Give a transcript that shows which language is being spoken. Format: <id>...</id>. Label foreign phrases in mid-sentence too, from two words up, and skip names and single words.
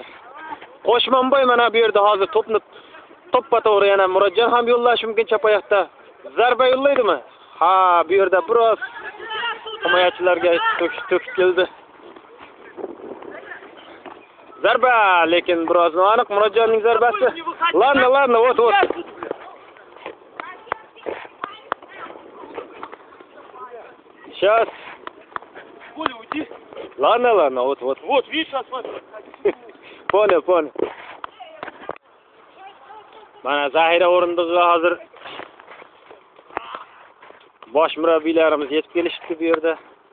<uz>Qo'shmanboy mana bu yerda hozir to'pni to'ppa-to'g'ri yana Murodjon ham yo'llash mumkin chap oyoqda. Zarba yo'llaydimi? Ha, bu yerda biroz himoyachilarga to'kib keldi. Zarba, lekin biroz noaniq Murodjonning zarbasi. Ladna, o't.</uz> <ru>Сейчас. Коля, уйди. Ладно, вот. Вот, видишь, сейчас смотри. Понял.</ru> <uz>Mana Zahira o'rindig'iga hozir bosh murabbiylarimiz yetib kelishibdi bu yerda.</uz>